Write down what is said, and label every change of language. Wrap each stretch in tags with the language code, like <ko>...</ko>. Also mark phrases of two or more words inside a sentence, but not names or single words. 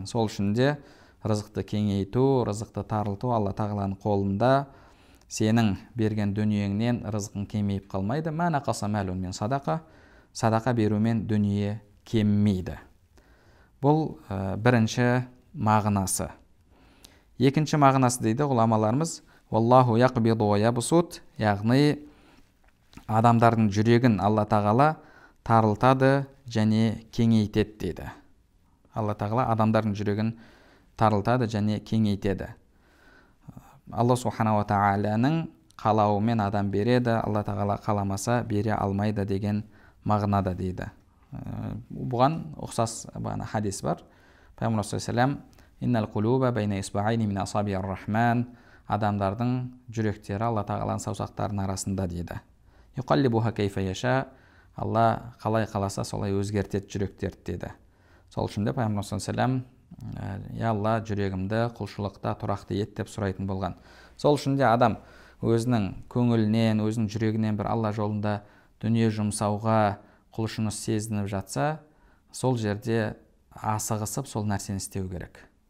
<kk>Сол үшін де рызықты кеңейту, рызықты тарылту Алла тағаланың қолында. Сенің берген дүниеңнен рызқың кемейіп қалмайды.</kk> <ar>ما نقص مال من صدقة</ar> <kk>берумен дүние кеммейді. Бұл бірінші мағынасы. Екінші мағынасы дейді ғұламаларымыз:</kk> <ar>«والله يقبض ويبسط»,</ar> <kk>яғни адамдардың жүрегін Алла тағала тарылтады және кеңейтеді дейді. Алла тағала адамдардың жүрегін тарылтады және кеңейтеді. Алла субханаху ва тағаланың қалауымен адам береді, Алла тағала қаламаса бере алмайды деген мағынада дейді. Бұған ұқсас хадис бар.</kk> <ar>Пайғамбар صلى الله عليه وسلم: «إن القلوب بين إصبعين من أصابع الرحمن».</ar> <kk>Адамдардың жүректері Алла тағаланың саусақтарының арасында дейді.</kk> <ar>«يقلبها كيف يشاء».</ar> <kk>Алла қалай қаласа солай өзгертеді жүректерді дейді. Сол үшін де Пайғамбар</kk> <ar>صلى الله عليه وسلم:</ar> <kk>«Я Алла, жүрегімді құлшылықта тұрақты ет» деп сұрайтын болған. Сол үшін де адам өзінің көңілінен, өзінің жүрегінен бір Алла жолында дүние жұмсауға құлшыныс сезініп жатса, сол жерде асығысып сол нәрсені істеу керек.</kk>